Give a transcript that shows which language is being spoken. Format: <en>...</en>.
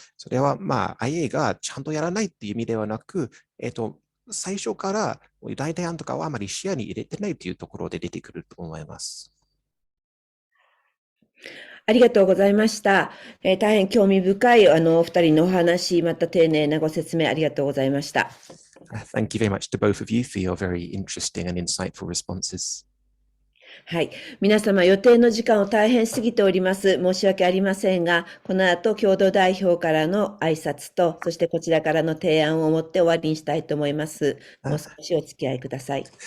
<ja>それはIA がちゃんとやらないっていう意味ではなく、最初から代替案とかはあまり視野に入れてないというところで出てくると思います。ありがとうございました。大変興味深いお二人のお話、また丁寧なご説明ありがとうございました。</ja> <en>Thank you very much to both of you for your very interesting and insightful responses.</en> <ja>はい。皆様、予定の時間を大変過ぎております。申し訳ありませんが、この後、共同代表からの挨拶と、そしてこちらからの提案をもって終わりにしたいと思います。もう少しお付き合いください。</ja>